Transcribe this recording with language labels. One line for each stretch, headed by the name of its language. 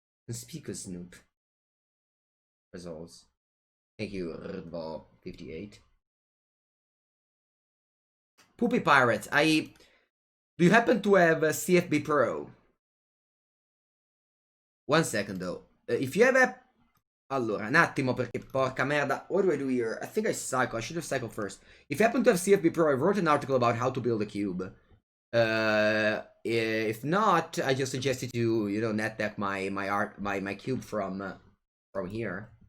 English: Speak of Snoop. Results. Thank you, Redball58. Poopy Pirates, do you happen to have a CFB Pro? 1 second though. If you have a...
Italian: Allora, un attimo perché porca merda.
English: What do I do here? I think I cycle. I should have cycled first. If you happen to have CFB Pro, I wrote an article about how to build a cube. If not, I just suggest you to, you know, net deck my cube from here.